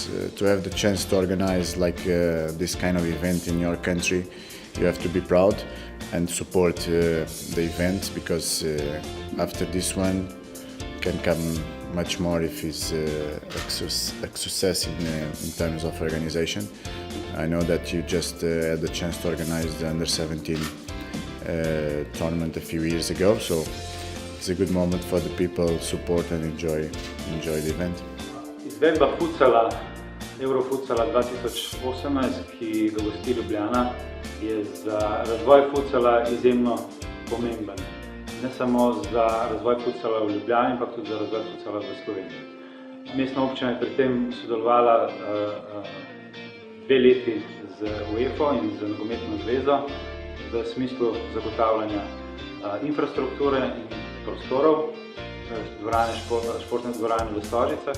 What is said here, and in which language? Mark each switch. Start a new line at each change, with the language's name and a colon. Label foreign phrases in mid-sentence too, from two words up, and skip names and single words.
English: to have the chance to organize this kind of event in your country, you have to be proud and support the event, because after this one can come much more if it's a success in terms of organization. I know that you just had the chance to organize the Under-17 tournament a few years ago, so it's a good moment for the people to support and enjoy the event.
Slovenian: Izvedba futsala, Eurofutsala 2018, ki ga gosti Ljubljana, je za razvoj futsala izjemno pomemben. Ne samo za razvoj futsala v Ljubljani, ampak tudi za razvoj futsala v Sloveniji. Mestna občina je pri tem sodelovala 2 leti z UEFA in z Nogometno zvezo v smislu zagotavljanja infrastrukture in prostorov, športne dvorane v Stožicah.